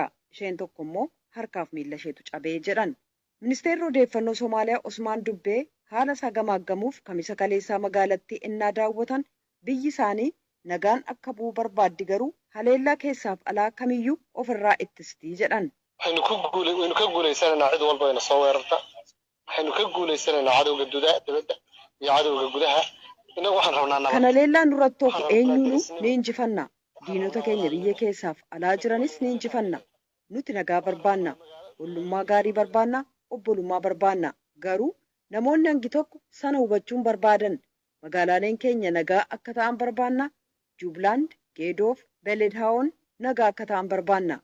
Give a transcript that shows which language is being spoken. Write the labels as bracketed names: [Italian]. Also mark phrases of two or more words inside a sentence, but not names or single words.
[Oromo] Isheen tokko immoo harkaaf miila isheetu cabee jedhan. Ministeerri odeeffannoo Somaaliyaa Osmaan Dubbee haala isaa gamaaggamuuf kamisa kaleessaa magaalattii innaa daawwatan biyyi isaanii nagaan akka bu'u barbaaddi garuu haleellaa keessaaf alaa kamiyyuu ofirraa ittistii jedhan. [Somali] Waynu ka guulaysananaa cid walba ina soo weerarta. Waxaynu ka guulaysananaa cadowga dibadda iyo cadowga gudaha. Inagu waxaan rabnaa nabad. [Oromo] Kana leellaan duratti of eenyuunu ni injifanna. Diinota keenya biyya keessaaf alaa jiranis ni injifanna. Nuti nagaa barbaanna. Ollummaa gaarii barbaanna. Obbolummaa barbaanna. Garuu namoonni hangi tokko sana hubachuun barbaadan. Magaalaaleen keenya nagaa akka ta'an barbaanna. Jubilaand, Geedoof, Beledhaawoon nagaa akka ta'an barbaanna.